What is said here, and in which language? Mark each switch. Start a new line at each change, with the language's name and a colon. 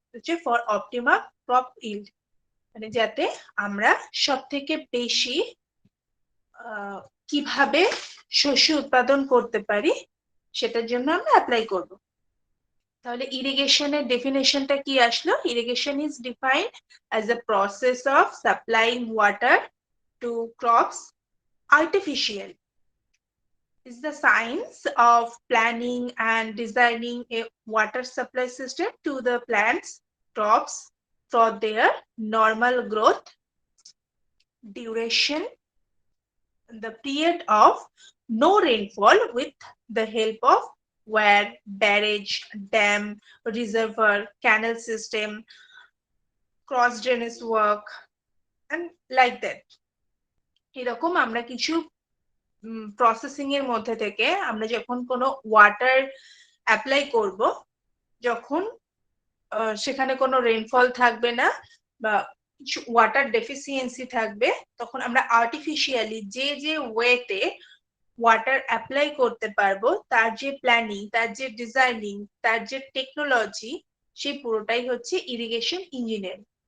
Bangla: হচ্ছে
English: for optimum crop yield,
Bangla: মানে যাতে আমরা সব থেকে বেশি কিভাবে শস্য উৎপাদন করতে পারি সেটার জন্য আমরা অ্যাপ্লাই করব। তাহলে ইরিগেশনের ডেফিনেশনটা কি আসলো?
English: Irrigation is defined as a process of supplying water to crops artificially. Is the science of planning and designing a water supply system to the plants, crops for their normal growth, duration, the period of no rainfall with the help of where barrage, dam, reservoir, canal system, cross drainage work, and like that.
Bangla: এরকম আমরা কিছু processing এর মধ্যে থেকে আমরা যখন কোনো water apply করব, যখন সেখানে কোনো রেইনফল থাকবে না বা ওয়াটার ডেফিসিয়েন্সি থাকবে, তখন আমরা আর্টিফিশিয়ালি যে যে ওয়েতে ওয়াটার অ্যাপ্লাই করতে পারবো তার যে প্ল্যানিং, তার যে ডিজাইনিং, তার যে টেকনোলজি, সেই পুরোটাই হচ্ছে ইরিগেশন ইঞ্জিনিয়ারিং।